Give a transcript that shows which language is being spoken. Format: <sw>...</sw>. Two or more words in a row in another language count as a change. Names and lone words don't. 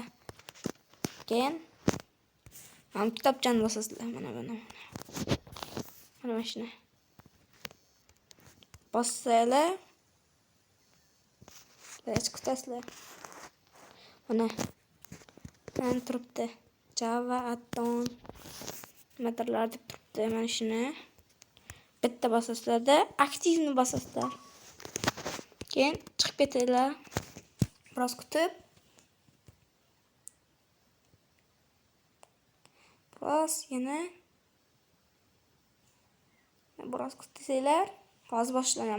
<uz>Keyin mana kitobchani bosasizlar. Mana mashina. Bossanglar. Biroz kutasizlar. Mana turibdi. Java add-on materiallar deb turibdi. Mana shuni bitta bosasizlarda aktivni bosasizlar. Keyin chiqib ketinglar. Biroz kutib. Yana biroz kutsanglar, hozir boshlanadi.</uz>